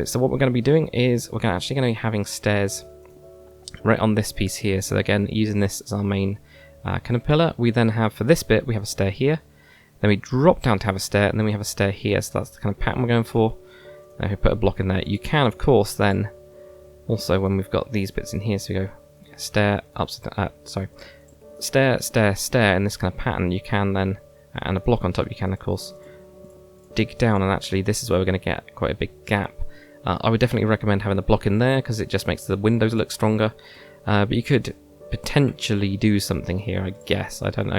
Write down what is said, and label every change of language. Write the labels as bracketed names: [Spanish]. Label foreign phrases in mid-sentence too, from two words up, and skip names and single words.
[English] So what we're going to be doing is we're actually going to be having stairs right on this piece here. So again, using this as our main kind of pillar. We then have, for this bit, we have a stair here. Then we drop down to have a stair, and then we have a stair here, so that's the kind of pattern we're going for. Now we put a block in there. You can, of course, then, also when we've got these bits in here, so we go stair, stair, stair, stair, in this kind of pattern, you can then, and a block on top, you can, of course, dig down, and actually this is where we're going to get quite a big gap. I would definitely recommend having the block in there, because it just makes the windows look stronger, but you could potentially do something here, I guess. I don't know.